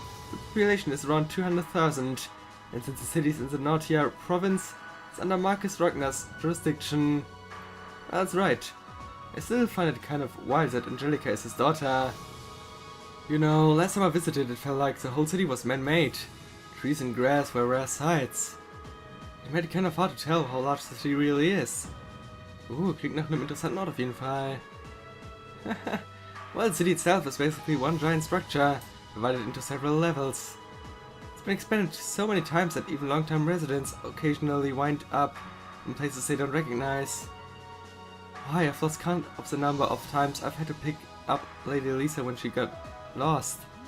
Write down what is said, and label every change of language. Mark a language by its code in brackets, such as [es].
[en] The population is around 200,000, and since the city's in the Nortia province, it's under Marcus Ragna's jurisdiction. That's right. I still find it kind of wild that Angelica is his daughter. You know, last time I visited it felt like the whole city was man-made. Trees and grass were rare sights. It made it kind of hard to tell how large the city really is. [de] Klingt nach einem interessanten Ort auf jeden Fall. [en] Well, the city itself is basically one giant structure, divided into several levels. It's been expanded so many times that even long-time residents occasionally wind up in places they don't recognize. Why, I've lost count of the number of times I've had to pick up Lady Elisa when she got lost.